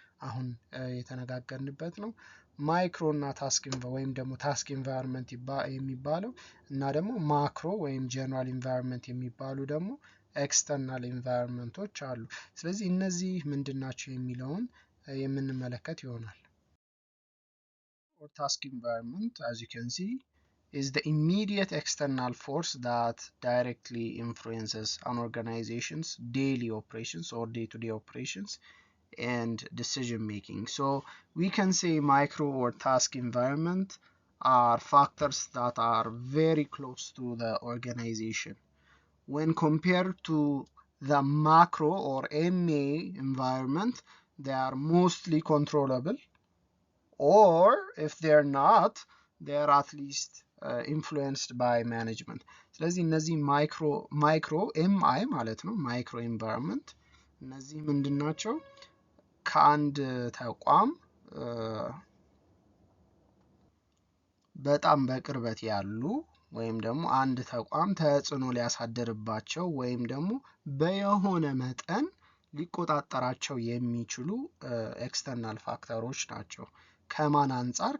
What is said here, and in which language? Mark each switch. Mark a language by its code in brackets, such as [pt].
[am] አሁን የተነጋገርንበት ነው። ማይክሮ እና ታስክ ወይም ደግሞ ታስክ ኢንቫይሮንመንት የሚባለው እና ደግሞ ማክሮ ወይም ጀነራል ኢንቫይሮንመንት የሚባሉ ደግሞ ኤክስተርናል ኢንቫይሮንመንቶች አሉ። ስለዚህ እነዚህ ምንድናቸው የሚለውን የምንመለከት ይሆናል። [en] Or task environment, as you can see, is the immediate external force that directly influences an organization's daily operations or day-to-day operations and decision making. So we can say micro or task environment are factors that are very close to the organization. When compared to the macro or MA environment, they are mostly controllable, or if they're not, they are at least influenced by management. [am] ስለዚህ እነዚህ ማይክሮ ኤምአይ ማለት ነው ማይክሮ ኢንቫይሮንመንት እነዚህ ምንድን ናቸው? ከአንድ ተቋም በጣም በቅርበት ያሉ ወይም ደግሞ አንድ ተቋም ተጽዕኖ ሊያሳድርባቸው ወይም ደግሞ በየሆነ መጠን ሊቆጣጠራቸው የሚችሉ ኤክስተርናል ፋክተሮች ናቸው። ከማን አንጻር?